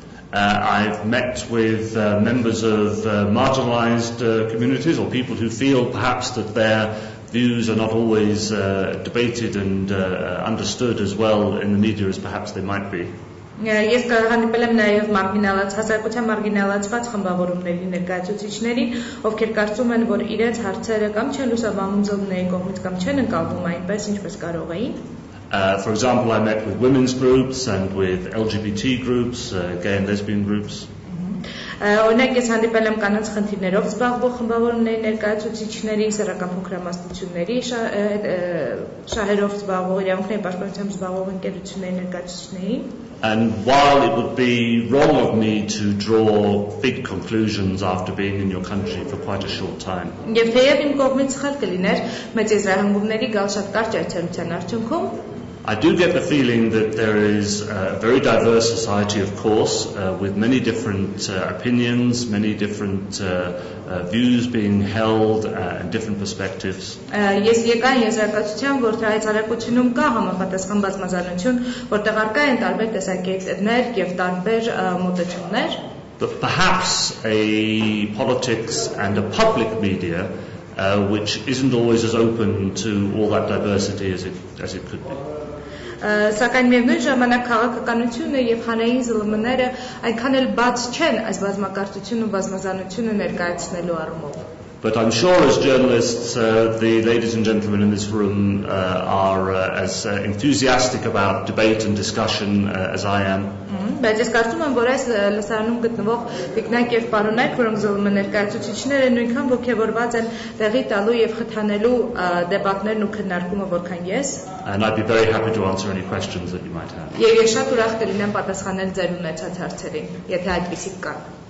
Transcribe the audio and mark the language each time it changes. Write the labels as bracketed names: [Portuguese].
[English] I've met with members of marginalized communities or people who feel perhaps that their views are not always debated and understood as well in the media as perhaps they might be. [Armenian] Ես հանդիպել եմ նաև հասարակության մարգինալացված խմբավորումների ներկայացուցիչներին, ովքեր կարծում են, որ իրենց հարցերը կամ չեն լուսաբանում ԶԼՄ-ների կողմից կամ չեն ընկալվում այնպես, ինչպես կարող էին. [English] For example, I met with women's groups and with LGBT groups, gay and lesbian groups. [Armenian] Օրինակ ես հանդիպել եմ կանանց խնդիրներով զբաղվող խմբավորումների ներկայացուցիչների, սեռական փոքրամասնությունների շահերով զբաղվող, իրավունքների պաշտպանությամբ զբաղվող ընկերությունների ներկայացուցիչներին. [English] And while it would be wrong of me to draw big conclusions after being in your country for quite a short time, [Armenian] Եվ թեև իմ կողմից սխալ կլիներ մեծ եզրահանգումների գալ շատ կարճ այցելության արդյունքում, [English] I do get the feeling that there is a very diverse society, of course, with many different opinions, many different views being held and different perspectives. [Armenian] Ես եկան եզրակացության, որ հայեցարակությունում կա համապատասխան բազմազանություն, որտեղ առկա են տարբեր տեսակետներ եւ տարբեր մոտեցումներ. [English] But perhaps a politics and a public media which isn't always as open to all that diversity as it could be. [Armenian] Սակայն միևնույն ժամանակ քաղաքականությունը եւ հանրային ԶԼՄ-ները այնքան էլ բաց չեն այս բազմակարծությունն ու բազմազանությունը ներկայացնելու առումով. [English] But I'm sure as journalists, the ladies and gentlemen in this room are as enthusiastic about debate and discussion as I am. [Armenian] Բայց ես կարծում եմ, որ այս լսարանում գտնվող տիկնայք եւ պարոնայք, որոնք ԶԼՄ ներկայացուցիչներ են, նույնքան ողջավորված են տեղի տալու եւ խթանելու դեպատներն ու քննարկումը, որքան ես. [English] And I'd be very happy to answer any questions that you might have. [Armenian] Եվ ես շատ ուրախ կլինեմ պատասխանել ձեր ունեցած հարցերին, եթե այդպիսիք կան.